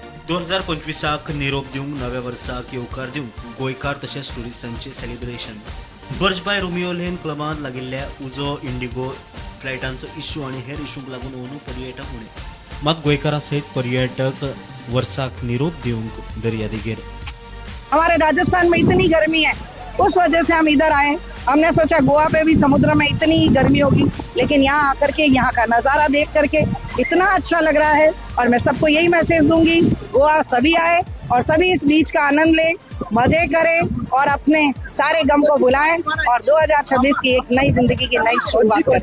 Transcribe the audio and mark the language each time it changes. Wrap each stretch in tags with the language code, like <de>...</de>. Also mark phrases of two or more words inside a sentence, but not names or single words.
<kok>2025 निरोप दिवंक नव्या वर्साक येवकार दिवंक गोंयकार तशेंच ट्युरिस्टांचे सेलिब्रेशन बर्जबाय रोमियो लेन क्लबांत लागिल्ल्या उजो इंडिगो फ्लायटांचो इश्यू आनी हेर इश्यूंक लागून अंदू पर्यटक उणे मात गोंयकारां सयत पर्यटक वर्साक निरोप दिवंक दर्यादेगेर।</kok> <hi>हमारे राजस्थान में इतनी गर्मी है, उस वजह से हम इधर आए। हमने सोचा गोवा पे भी समुद्र में इतनी ही गर्मी होगी, लेकिन यहाँ आकर के यहाँ का नज़ारा देख करके इतना अच्छा लग रहा है। और मैं सबको यही मैसेज दूंगी, गोवा सभी आए और सभी इस बीच का आनंद लें, मजे करें और अपने सारे गम को भुलाएं और 2026 की एक नई जिंदगी की नई शुरुआत करें।</hi>